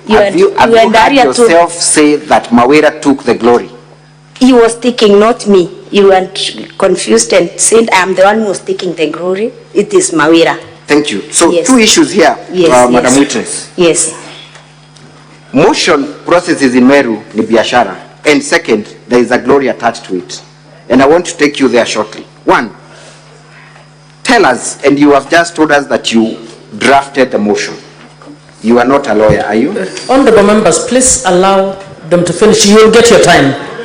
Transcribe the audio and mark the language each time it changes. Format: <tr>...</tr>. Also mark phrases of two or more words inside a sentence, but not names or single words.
<en>Have you heard yourself say that Kawira took the glory? He was taking, not me. You were confused and said I'm the one who was taking the glory. It is Kawira. Thank you. So two issues here, Madam Witness. Yes. Motion processes in Meru</en> <sw>ni biashara,</sw> <en>and second, there is a glory attached to it. And I want to take you there shortly. One, tell us, and you have just told us that you drafted the motion. You are not a lawyer, are you? Honorable members, please allow them to finish. You will get your time.</en>